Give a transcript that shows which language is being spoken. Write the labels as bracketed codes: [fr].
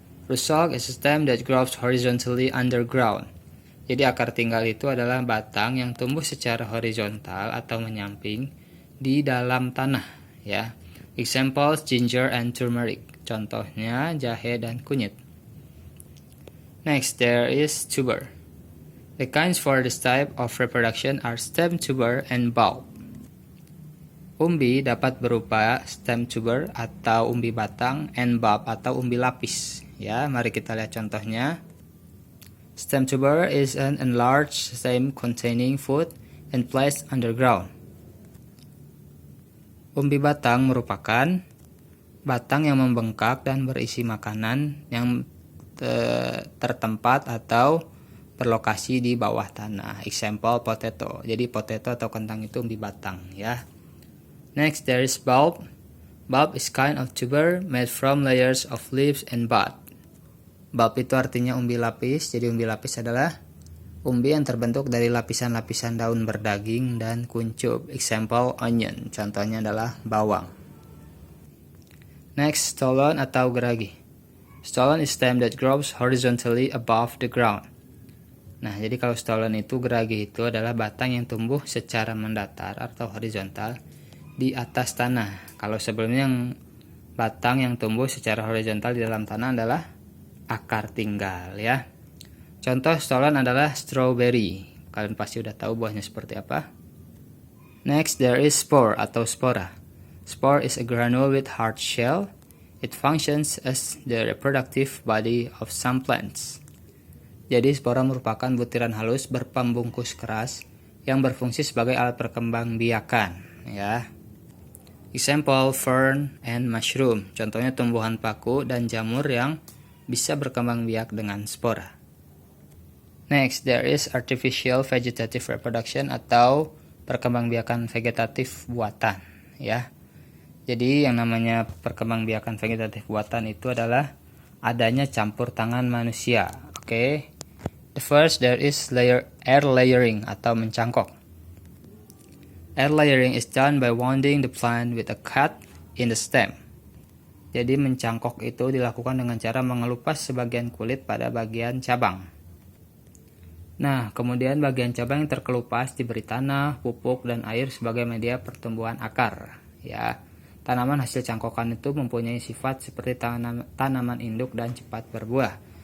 [en] Rootstock is a stem that grows horizontally underground. [id] Jadi akar tinggal itu adalah batang yang tumbuh secara horizontal atau menyamping di dalam tanah, ya. [en] Examples ginger and turmeric. [id] Contohnya jahe dan kunyit. [en] Next, there is tuber. The kinds for this type of reproduction are stem tuber and bulb. [id] Umbi dapat berupa stem tuber atau umbi batang and bulb atau umbi lapis. Ya, mari kita lihat contohnya. [en] Stem tuber is an enlarged stem containing food and placed underground. [id] Umbi batang merupakan batang yang membengkak dan berisi makanan yang tertempat atau berlokasi di bawah tanah. [en] Example potato. [id] Jadi potato atau kentang itu umbi batang, ya. [en] Next, there is bulb. Bulb is kind of tuber made from layers of leaves and bud. [id] Bulb itu artinya umbi lapis. Jadi umbi lapis adalah umbi yang terbentuk dari lapisan-lapisan daun berdaging dan kuncup. [en] Example onion. [id] Contohnya adalah bawang. Next, stolon atau geragi. [en] Stolon is stem that grows horizontally above the ground. [id] Nah, jadi kalau stolon itu, geragi itu adalah batang yang tumbuh secara mendatar atau horizontal di atas tanah. Kalau sebelumnya yang batang yang tumbuh secara horizontal di dalam tanah adalah akar tinggal, ya. Contoh stolon adalah strawberry. Kalian pasti udah tahu buahnya seperti apa. [en] Next, there is spore [id] atau spora. [en] Spore is a granule with hard shell. It functions as the reproductive body of some plants. [id] Jadi spora merupakan butiran halus berpembungkus keras yang berfungsi sebagai alat perkembangbiakan, ya. [en] Example fern and mushroom. [id] Contohnya tumbuhan paku dan jamur yang bisa berkembang biak dengan spora. [en] Next, there is artificial vegetative reproduction [id] atau perkembangbiakan vegetatif buatan, ya. Jadi yang namanya perkembangbiakan vegetatif buatan itu adalah adanya campur tangan manusia. [en] Oke. The first, there is air layering [id] atau mencangkok. [en] Air layering is done by wounding the plant with a cut in the stem. [id] Jadi mencangkok itu dilakukan dengan cara mengelupas sebagian kulit pada bagian cabang. Nah, kemudian bagian cabang yang terkelupas diberi tanah, pupuk, dan air sebagai media pertumbuhan akar. Ya, tanaman hasil cangkokan itu mempunyai sifat seperti tanaman induk dan cepat berbuah.